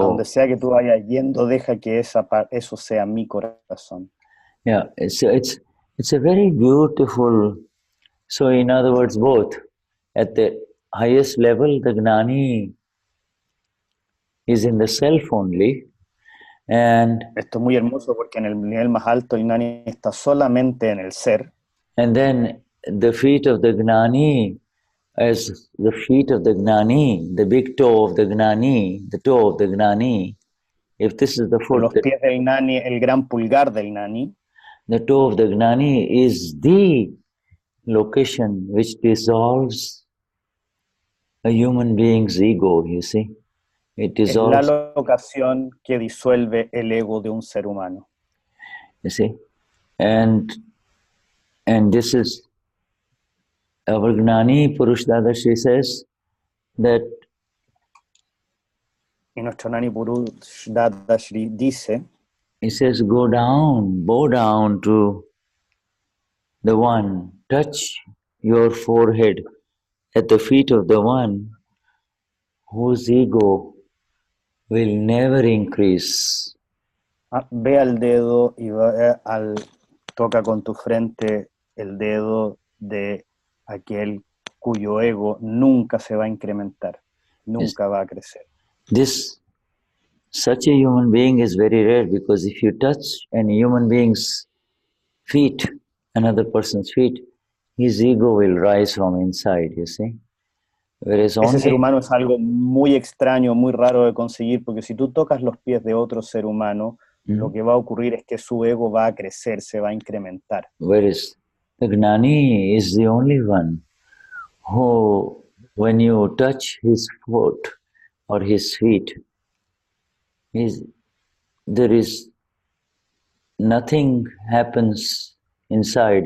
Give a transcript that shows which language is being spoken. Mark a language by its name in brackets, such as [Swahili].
[Spanish] a donde sea que tú vayas yendo, deja que eso sea mi corazón. [English] Yeah, so it's a very beautiful. So in other words, both at the highest level, the Gnani is in the self only, and [Spanish] esto es muy hermoso porque en el nivel más alto el Gnani está solamente en el ser. [English] And then the feet of the Gnani, as the feet of the Gnani, the big toe of the Gnani, the toe of the Gnani. If this is the foot, [Spanish] los pies del Gnani, el gran pulgar del Gnani. [English] The toe of the Gnani is the location which dissolves a human being's ego, you see. It dissolves. [Spanish] Es la locación que disuelve el ego de un ser humano. [English] You see. And this is our Gnani Purush Dadashri says that. [Spanish] Y nuestro Gnani Purush Dadashri dice. [English] He says, bow down to the one, touch your forehead at the feet of the one whose ego will never increase. [Spanish] Ve al dedo y toca con tu frente el dedo de aquel cuyo ego nunca se va a incrementar, nunca va a crecer. [English] Such a human being is very rare, because if you touch any human being's feet, another person's feet, his ego will rise from inside, you see. Whereas [Spanish] ese ser humano es algo muy extraño, muy raro de conseguir, porque si tú tocas los pies de otro ser humano, lo que va a ocurrir es que su ego va a crecer, se va a incrementar. [English] Whereas the Gnani is the only one who, when you touch his foot, or his feet, there is nothing happens inside.